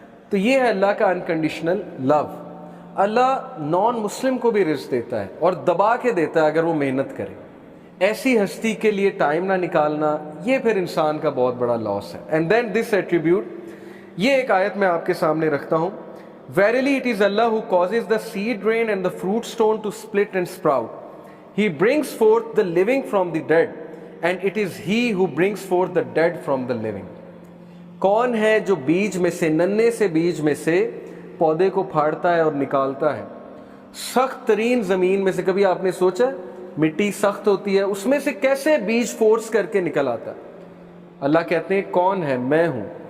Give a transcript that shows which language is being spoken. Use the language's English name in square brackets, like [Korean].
[Urdu] تو یہ ہے اللہ کا انکنڈیشنل لو. اللہ نان مسلم کو بھی رزق دیتا ہے اور دبا کے دیتا ہے اگر وہ محنت کرے. ایسی ہستی کے لیے ٹائم نہ نکالنا, یہ پھر انسان کا بہت بڑا لاس ہے. اینڈ دین دس ایٹریبیوٹ, یہ ایک آیت میں آپ کے سامنے رکھتا ہوں. [English] Verily it is Allah who causes the seed rain and the fruit stone to split and sprout. He brings forth the living from the dead, and it is He who brings forth the dead from the living. [Urdu] کون ہے جو بیج میں سے, ننے سے بیج میں سے پودے کو پھاڑتا ہے اور نکالتا ہے سخت ترین زمین میں سے. کبھی آپ نے سوچا مٹی سخت ہوتی ہے, اس میں سے کیسے بیج فورس کر کے نکل آتا ہے؟ اللہ کہتے ہیں کون ہے, میں ہوں.